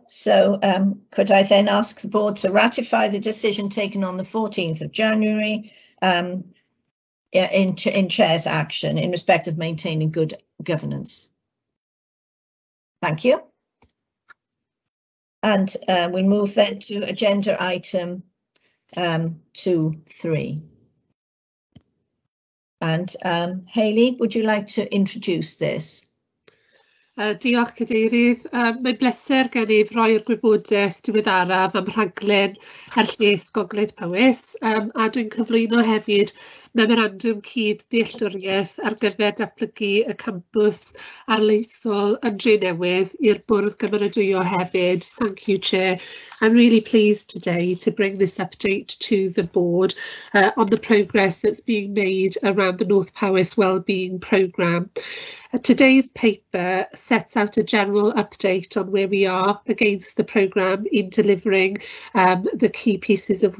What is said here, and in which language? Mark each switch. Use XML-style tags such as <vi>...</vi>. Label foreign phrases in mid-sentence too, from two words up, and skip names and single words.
<en>So could I then ask the board to ratify the decision taken on the 14th of January in chair's action in respect of maintaining good governance? Thank you. And we move then to agenda item 2.3. And Hayley, would you like to introduce this?</en> <cy>Diolch Cadeirydd. Mae'n bleser gen i roi'r gwybodaeth diweddaraf am rhaglen ar lles Gogledd Powys, a dwi'n cyflwyno hefyd memorandwm cyd-dealltwriaeth ar gyfer datblygu y campws arloesol yn Drenewydd i'r Bwrdd Gymeradwyo hefyd.</cy> <en>Thank you, Chair. I'm really pleased today to bring this update to the board on the progress that's being made around the North Powys Wellbeing Programme. Today's paper sets out a general update on where we are against the programme in delivering the key pieces of</en>